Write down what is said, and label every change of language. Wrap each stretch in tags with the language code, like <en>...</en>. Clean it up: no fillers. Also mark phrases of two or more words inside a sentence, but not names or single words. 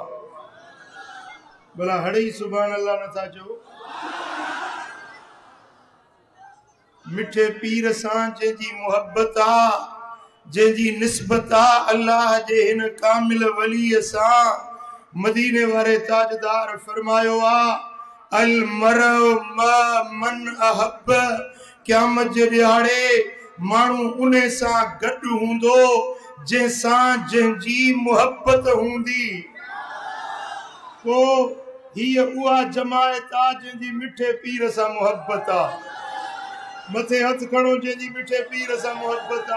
<sd>भला हड़े ही</sd> <ar>سبحان الله</ar> <sd>नथा चो। मिठे पीर सां जंहिंजी मुहब्बत आ, जंहिंजी निस्बत आ अल्लाह जे हिन कामिल वलीअ सां, मदीने वारे ताजदार फरमायो आ</sd> <ar>المرء مع من أحب.</ar> <sd>क़यामत जे ॾियारे माण्हू उन सां गॾु हूंदो जंहिंसां जंहिंजी मुहब्बत हूंदी। पोइ हीअ उहा जमायत आ जंहिंजी मिठे पीर सां मुहब्बत आ। मथे हथ खणो जंहिंजी मिठे पीर सां मुहब्बत आ।</sd>